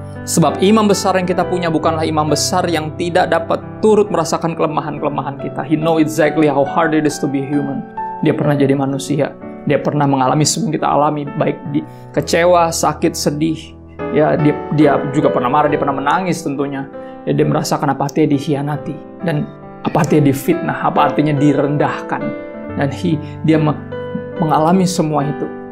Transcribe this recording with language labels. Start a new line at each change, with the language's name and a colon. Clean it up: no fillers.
Indonesian: Sebab imam besar yang kita punya bukanlah imam besar yang tidak dapat turut merasakan kelemahan-kelemahan kita.
English: He know exactly how hard it is to be human.
Indonesian: Dia pernah jadi manusia. Dia pernah mengalami semua yang kita alami, baik di kecewa, sakit, sedih. Ya, dia juga pernah marah, dia pernah menangis tentunya. Ya, dia merasakan apa artinya dikhianati dan apa artinya difitnah, apa artinya direndahkan. Dan dia mengalami semua itu.